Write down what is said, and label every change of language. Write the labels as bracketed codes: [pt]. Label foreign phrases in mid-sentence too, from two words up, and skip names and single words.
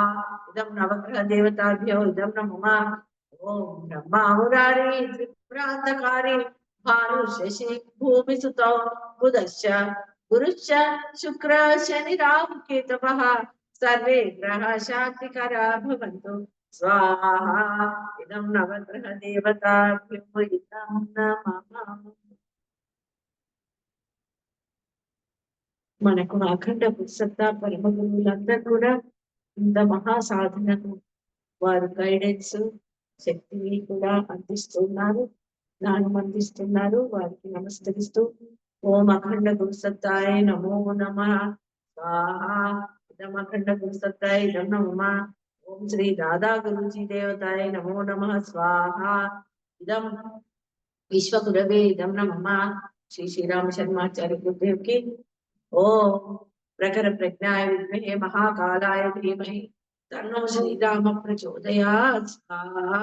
[sa] इदं नवग्रह देवताभ्यो इदं नमः. ओम ब्रह्मा मुरारी त्रिपुरांतकारी भानु शशि भूमि सुतो बुधश्च गुरुश्च शुक्र शनि राहु केतवः सर्वे ग्रह शांतिकरा भवन्तु स्वाहा. इदं नवग्रह देवताभ्यो इदं नमः. [te] మనకు అఖండ పురుషత్వ పరమ గురువులందరూ కూడా ఇంత మహా సాధనను వారు గైడెన్స్ శక్తిని కూడా అందిస్తున్నారు, జ్ఞానం అందిస్తున్నారు. వారికి నమస్కరిస్తూ [sa] ఓం అఖండ గురుసత్తాయ నమో నమః स्वाहा. इदं अखंड गुरुसत्ताय इदं नमः. ओम श्री दादा गुरुजी देवताय नमो नमः स्वाहा. इदं विश्वगुरवे इदं नमः. श्री श्रीराम शर्माचार्य गुरुदेव की ओम प्रखर प्रज्ञाय विद्महे महाकालाय धीमहि तन्नो श्रीराम प्रचोदयात् स्वाहा.